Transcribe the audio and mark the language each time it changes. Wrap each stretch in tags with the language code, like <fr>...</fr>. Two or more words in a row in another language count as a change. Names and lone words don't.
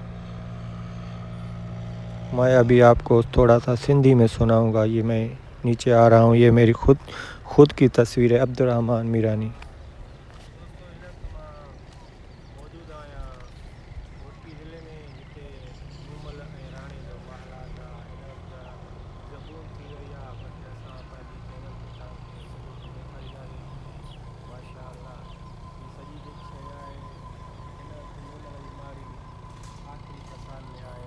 <ur>میں ابھی آپ کو تھوڑا سا سندھی میں سناؤں گا۔ یہ میں نیچے آ رہا ہوں، یہ میری خود کی تصویر ہے، عبدالرحمن میرانی۔ موجود آیا گھوٹکی ضلع میں،</ur> <sd>جتے مومل ऐं राणे जो महलात आहे، हिन वक़्ति जा ज़बून थी रही आहे। बाक़ी असां पंहिंजी चैनल ते तव्हांखे सॼो कुझु ॾेखारींदासीं माशाअल्लाह। हीअ सॼी जेकी शइ आहे हिन वक़्ति मोमल जी माड़ी आख़िरी कसाल में आहे।</sd>